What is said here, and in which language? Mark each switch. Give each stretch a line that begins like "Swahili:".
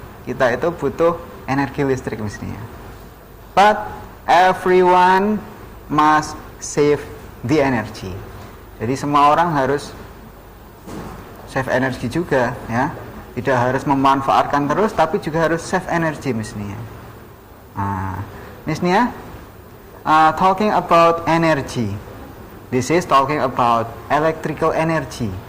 Indonesian: Kita itu butuh energi listrik mestinya.
English: But everyone must save the energy.
Indonesian: Jadi semua orang harus save energi juga, ya. Tidak harus memanfaatkan terus, tapi juga harus save energi mestinya.
English: Mestinya talking about energy. This is talking about electrical energy.